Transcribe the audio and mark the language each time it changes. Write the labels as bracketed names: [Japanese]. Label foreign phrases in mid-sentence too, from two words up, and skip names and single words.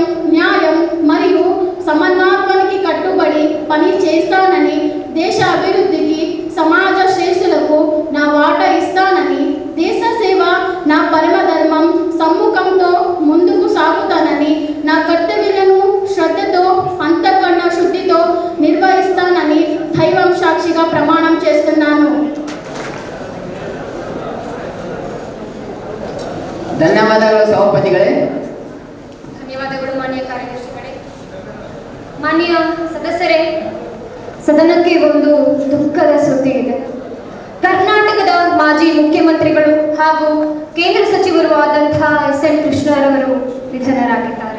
[Telugu] న్యాయం మరియు సమన్వయానికి కట్టుబడి పని చేస్తానని, దేశ అభివృద్ధికి, సమాజ శ్రేయస్సులకు నా వాటా ఇస్తానని, దేశ సేవ నా పరమ ధర్మం సమ్ముఖంతో ముందుకు సాగుతానని, నా కర్తవ్యాలను శ్రద్ధతో, అంతఃకరణ శుద్ధితో నిర్వహిస్తానని దైవం సాక్షిగా ప్రమాణం చేస్తున్నాను. [Kannada] ಧನ್ಯವಾದಗಳು ಸಭಾಪತಿಗಳೇ. ಧನ್ಯವಾದಗಳು ಮಾನ್ಯ ಕಾರ್ಯದರ್ಶಿಗಳೇ. ಮಾನ್ಯ ಸದಸ್ಯರೇ, ಸದನಕ್ಕೆ ಒಂದು ದುಃಖದ ಸುದ್ದಿ ಇದೆ. ಕರ್ನಾಟಕದ ಮಾಜಿ ಮುಖ್ಯಮಂತ್ರಿಗಳು ಹಾಗೂ ಕೇಂದ್ರ ಸಚಿವರು ಆದಂತಹ SN ಕೃಷ್ಣರವರು ನಿಧನರಾಗಿದ್ದಾರೆ.